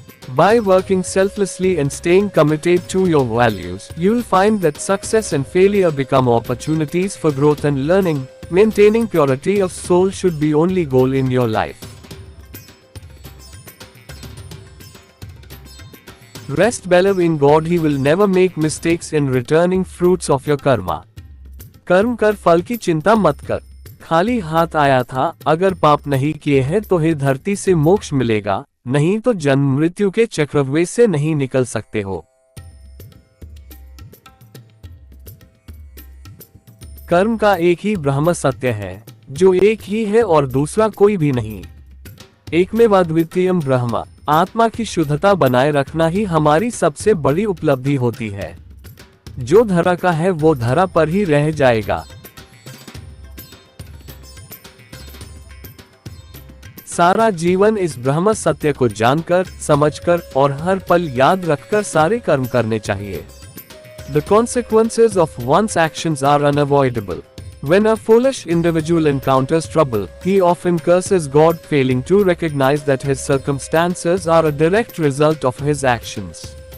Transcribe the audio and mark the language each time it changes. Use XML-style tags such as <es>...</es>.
<en>By working selflessly and staying committed to your values, you'll find that success and failure become opportunities for growth and learning. Maintaining purity of soul should be only goal in your life. Rest, believe in God, He will never make mistakes in returning fruits of your karma.</en> <hi>कर्म कर, फल की चिंता मत कर। खाली हाथ आया था, अगर पाप नहीं किए हैं तो हे धरती से मोक्ष मिलेगा, नहीं तो जन्म मृत्यु के चक्रव्यूह से नहीं निकल सकते हो। कर्म का एक ही ब्रह्म सत्य है, जो एक ही है और दूसरा कोई भी नहीं।</hi> <sa>एकमेवाद्वितीयम् ब्रह्म।</sa> <hi>आत्मा की शुद्धता बनाए रखना ही हमारी सबसे बड़ी उपलब्धि होती है। जो धरा का है वो धरा पर ही रह जाएगा। सारा जीवन इस ब्रह्म सत्य को जानकर, समझकर और हर पल याद रखकर सारे कर्म करने चाहिए।</hi> <en>The consequences of one's actions are unavoidable. When a foolish individual encounters trouble, he often curses God, failing to recognize that his circumstances are a direct result of his actions.</en>